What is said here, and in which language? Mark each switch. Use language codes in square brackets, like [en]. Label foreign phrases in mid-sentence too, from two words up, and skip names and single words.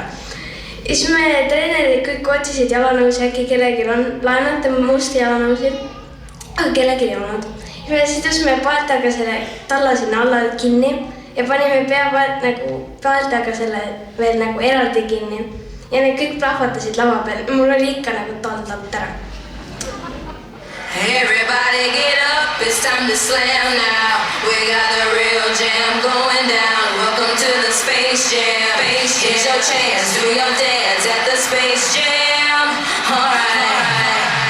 [et] Ja siis me treenerid kõik otsisid jalanõusi, äkki kellelgi on laenata musti jalanõusid, aga kellelgi ei olnud. Ja me sidusime paeltaga selle talla sinna alla kinni ja panime paeltaga selle veel nagu eraldi kinni. Ja need kõik plahvatasid lava peal. Mul oli ikka nagu tald ära. [en] Everybody get up, it's time to slam now. We got the real jam going down. Welcome to the Space Jam. Here's your chance, do your dance at the Space Jam. Alright.